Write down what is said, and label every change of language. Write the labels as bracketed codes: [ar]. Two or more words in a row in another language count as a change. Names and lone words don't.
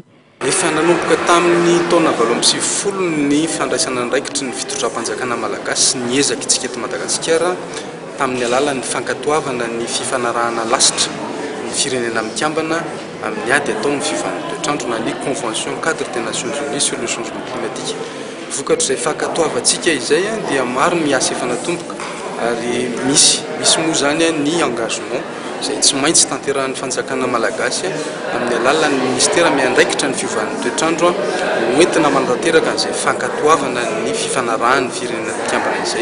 [mg] Efa nanomboka tamin'ny taona 2020 ny fandraisana andraikitry ny fitondram-panjakana malagasy sy ny ezakitsika eto Madagasikara tamin'ny alalan'ny fankatoavana ny fifanarahana lasitra ny firenena mikambana amin'ny ady atao ny fiovan'ny toetrandro na ny [fr] convention cadre des Nations Unies sur le changement climatique. [mg] Vokatr'izay fankatoavantsika izay dia maro ny asa efa natomboka ary misy moa zany ny engagement izay tsy maintsy tanterahan'ny fanjakana malagasy amin'ny alalan'ny ministera miandraikitra ny fiovan'ny toetrandro hoentina manatanteraka an'izay fankatoavana ny fifanarahan'ny firenena mikambana izay.